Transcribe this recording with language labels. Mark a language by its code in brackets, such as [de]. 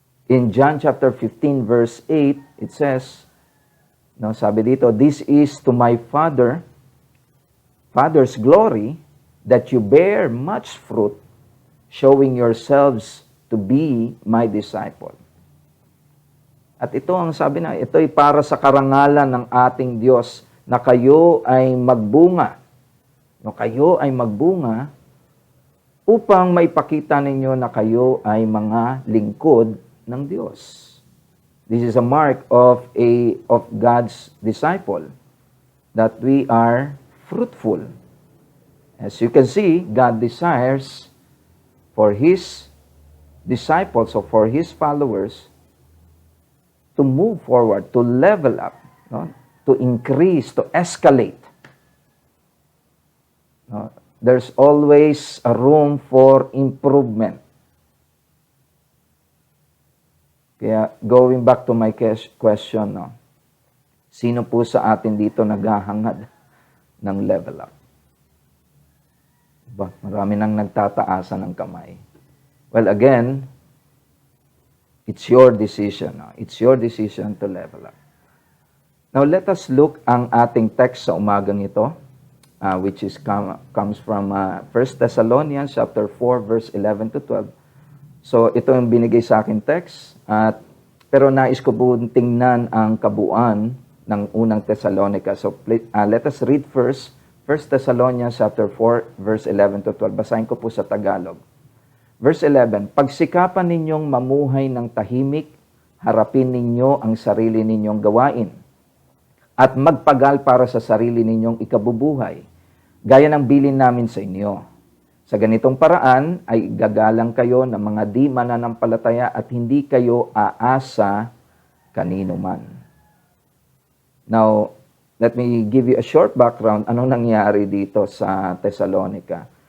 [en] In John chapter 15 verse 8, it says, no, [tl] sabi dito, [en] "This is to my Father's glory, that you bear much fruit, showing yourselves to be my disciple." [tl] At ito ang sabi na, ito ay para sa karangalan ng ating Diyos na kayo ay magbunga. No, kayo ay magbunga upang maipakita ninyo na kayo ay mga lingkod ng Diyos. [en] This is a mark of God's disciple, that we are fruitful. As you can see, God desires for His disciples or for His followers to move forward, to level up, no? To increase, to escalate. No? There's always a room for improvement. Kaya going back to my question, no? [tl] Sino po sa atin dito naghahangad ng level up? Diba? Marami nang nagtataasan ng kamay. [en] Well, again, it's your decision. No? It's your decision to level up. Now, let us look [tl] ang ating text sa umagang ito, [en] which comes from 1 Thessalonians chapter 4, verse 11 to 12. [tl] So, ito yung binigay sa akin text. Pero nais ko po tingnan ang kabuuan ng unang Thessalonica. [en] So, let us read first 1 Thessalonians chapter 4, verse 11 to 12. [tl] Basahin ko po sa Tagalog. Verse 11, "Pagsikapan ninyong mamuhay ng tahimik, harapin ninyo ang sarili ninyong gawain, at magpagal para sa sarili ninyong ikabubuhay, gaya ng bilin namin sa inyo. Sa ganitong paraan ay gagalang kayo ng mga di mananampalataya at hindi kayo aasa kanino man." [en] Now, let me give you a short background. [tl] Anong nangyari dito sa Thessalonica?